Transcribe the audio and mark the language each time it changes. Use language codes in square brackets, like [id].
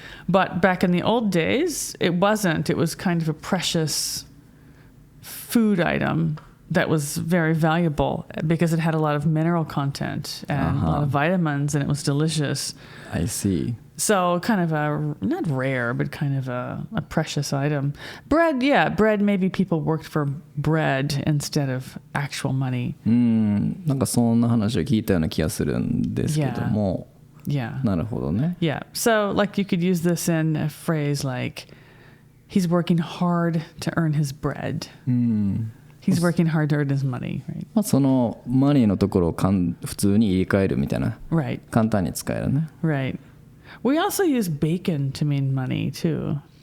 [en] But back in the old days, it wasn't. It was kind of a precious food item that was very valuable because it had a lot of mineral content and a lot of vitamins, and it was delicious. I see. So kind of a, not rare, but kind of a precious item. Bread, yeah, bread, maybe people worked for bread instead of actual money. [ja] なんかそんな話を聞いたような気がするんですけども。 [en] Yeah. [ja] なるほどね。 [en] Yeah. So like you could use this in a phrase like, he's working hard to earn his bread. He's He's working hard to earn his money, right? [ja] まあそのマニーのところを普通に入れ替えるみたいな、 [en] Right. [ja] 簡単に使えるね。 [en] Right. We also use bacon to mean money too.